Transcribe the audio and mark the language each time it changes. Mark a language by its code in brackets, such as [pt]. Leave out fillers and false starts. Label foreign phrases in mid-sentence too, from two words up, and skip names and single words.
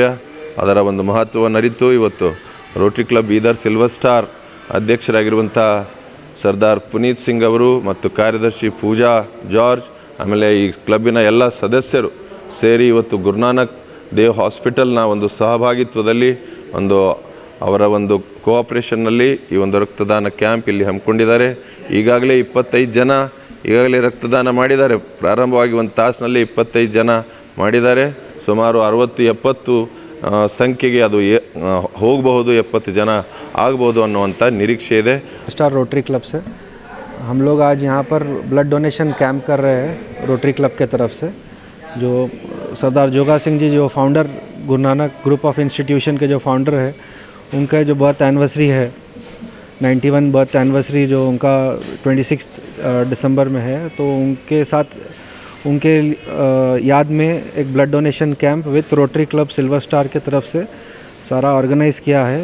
[kn] ಅದರ ಒಂದು ಮಹತ್ವವನ್ನು ಅರಿತು ಇವತ್ತು ರೋಟರಿ ಕ್ಲಬ್ ಬೀದರ್ ಸಿಲ್ವರ್ ಸ್ಟಾರ್ ಅಧ್ಯಕ್ಷರಾಗಿರುವಂಥ ಸರ್ದಾರ್ ಪುನೀತ್ ಸಿಂಗ್ ಅವರು ಮತ್ತು ಕಾರ್ಯದರ್ಶಿ ಪೂಜಾ ಜಾರ್ಜ್, ಆಮೇಲೆ ಈ ಕ್ಲಬ್ಬಿನ ಎಲ್ಲ ಸದಸ್ಯರು ಸೇರಿ ಇವತ್ತು ಗುರುನಾನಕ್ ದೇವ್ ಹಾಸ್ಪಿಟಲ್ನ ಒಂದು ಸಹಭಾಗಿತ್ವದಲ್ಲಿ ಅವರ ಒಂದು ಕೋಆಪ್ರೇಷನ್ನಲ್ಲಿ ಈ ಒಂದು ರಕ್ತದಾನ ಕ್ಯಾಂಪ್ ಇಲ್ಲಿ ಹಮ್ಮಿಕೊಂಡಿದ್ದಾರೆ. ಈಗಾಗಲೇ 25 ಜನ ಈಗಾಗಲೇ ರಕ್ತದಾನ ಮಾಡಿದ್ದಾರೆ. ಪ್ರಾರಂಭವಾಗಿ ಒಂದು ತಾಸಿನಲ್ಲಿ 25 ಜನ ಮಾಡಿದ್ದಾರೆ. ಸುಮಾರು 60-70 ಸಂಖ್ಯೆಗೆ ಅದು ಹೋಗಬಹುದು, 70 ಜನ ಆಗಬಹುದು ಅನ್ನುವಂಥ ನಿರೀಕ್ಷೆ ಇದೆ. [hi] स्टार रोटरी क्लब से हम लोग आज यहाँ पर [en] blood donation camp [hi] कर रहे हैं रोटरी क्लब के तरफ से। जो सरदार जोगा सिंह जी जो फाउंडर गुरु नानक ग्रुप ऑफ इंस्टीट्यूशन के जो फाउंडर है, उनका जो [en] birth anniversary [hi] है 91 [en] birth anniversary [hi] जो उनका 26 दिसंबर में है, तो उनके साथ उनके याद में एक [en] blood donation camp with Rotary Club Silver Star [hi] के तरफ से सारा ऑर्गेनाइज़ किया है।